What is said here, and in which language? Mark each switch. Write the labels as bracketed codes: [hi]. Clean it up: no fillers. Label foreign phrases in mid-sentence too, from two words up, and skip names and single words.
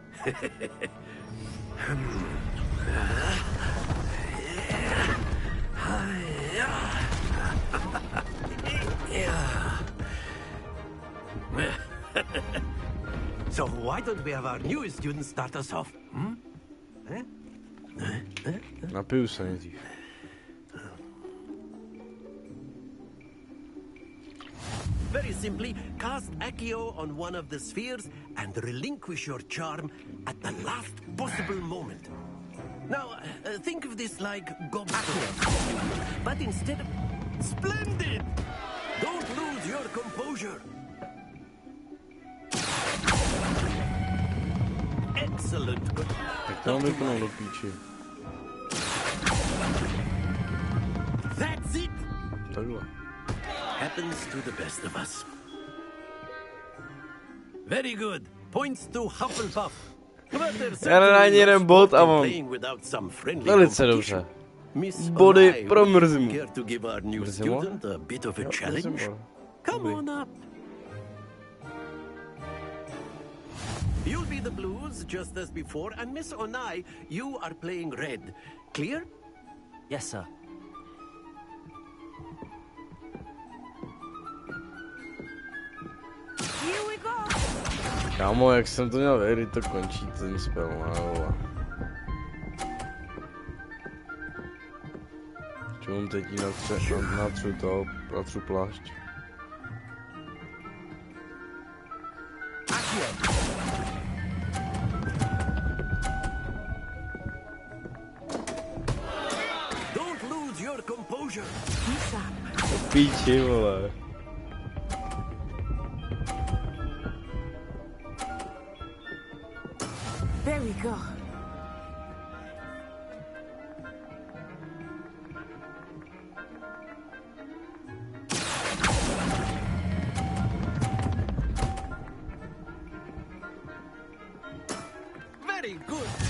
[en] So why don't we have our newest student start us off? [cs] Napiju se nejdřív. [en] Very simply, cast Accio on one of the spheres and relinquish your charm at the last possible moment. Now, think of this like gobstones, but instead of... Splendid! Don't lose your composure. Excellent. [cs] Tak to vypnul do píči. [en] That's it. [cs] Takhle. [en] Happens to the best of us. Very good. Points to Hufflepuff. [cs] Já nedám jeden bod a mám velice dobře. Body pro Mrzimu. Mrzimo? [en] Come on up. You'll be the blues, just as before, and Miss Onai, you are playing red. Clear? Yes, sir. Here we go. [cs] Kámo, jak jsem to měl vědět, to končí ten spell, no. Čum, teď jí natřu plášť. [en] Don't lose your composure. [cs] Píči, vole. [en] There we go. Very good.